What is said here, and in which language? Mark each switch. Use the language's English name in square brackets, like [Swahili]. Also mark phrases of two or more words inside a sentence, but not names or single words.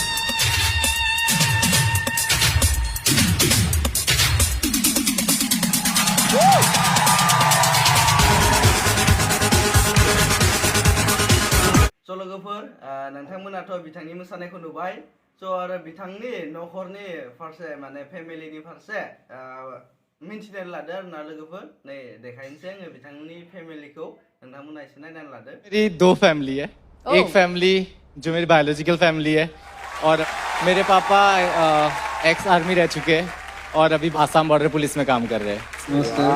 [Bodo] स' लोगोफोर नोंथांमोनाथ' बिथांनि मोसानायखौ नुबाय। स' आरो बिथांनि न'खरनि फारसे माने फेमिलिनि फारसे मिन्थिनानै लादो आरोना लोगोफोर। नै देखायनोसै आङो बिथांनि फेमिलिखौ, नोंथांमोना एसे नायनानै लादो। [Hindi] मेरी दो फैमिली है। एक फैमिली जो मेरी [English] biological family [Hindi] है, और मेरे पापा [English] ex army [Hindi] रह चुके हैं और अभी आसाम बॉर्डर पुलिस में काम कर रहे हैं।